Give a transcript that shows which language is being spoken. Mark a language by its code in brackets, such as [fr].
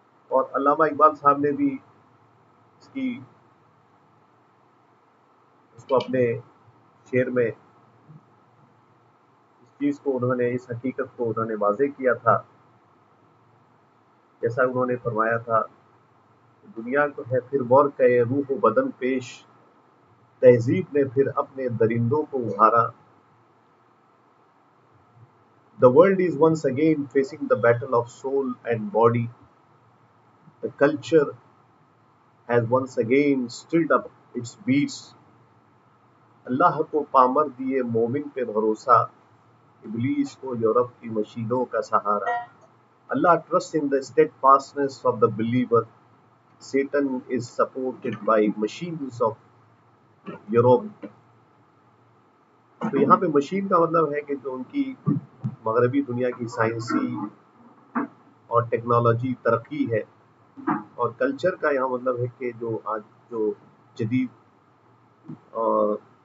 [ur] اور علامہ اقبال صاحب نے بھی اس کی اس کو اپنے شعر میں اس چیز کو انہوں نے، اس حقیقت کو انہوں نے واضح کیا تھا، جیسا انہوں نے فرمایا تھا، دنیا کو ہے پھر غور کہ روح و بدن پیش، تہذیب نے پھر اپنے درندوں کو ابھارا۔ [en] The world is once again facing the battle of soul and body. The culture has once again stirred up its beats. [ur] اللہ کو پامر دیے مومن پہ بھروسہ، ابلیس کو یورپ کی مشینوں کا سہارا۔ [en] Allah trusts in the steadfastness of the believer. Satan is supported by machines of Europe. [ur] تو یہاں پہ مشین کا مطلب ہے کہ جو ان کی مغربی دنیا کی سائنسی اور ٹیکنالوجی ترقی ہے، اور کلچر کا یہاں مطلب ہے کہ جو آج جو جدید اور